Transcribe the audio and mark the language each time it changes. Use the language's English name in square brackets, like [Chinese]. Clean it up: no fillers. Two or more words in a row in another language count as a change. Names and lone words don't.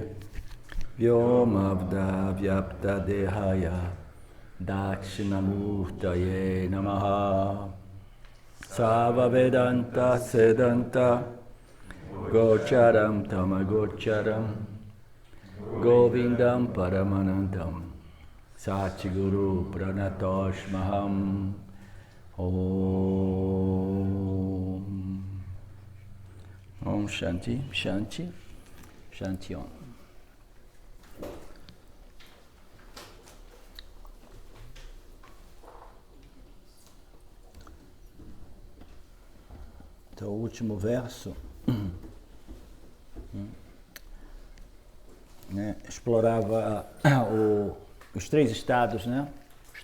[Sanskrit] Vyomavda Vyapta Dehaya Dakshinamurtaye Namaha Sava Vedanta Sedanta Gocharam Tamagocharam Govindam Paramanandam Satguru Pranatoshmaham Om Shanti Shanti Shanti Om. [Portuguese] Então, o último verso explorava os três estados, os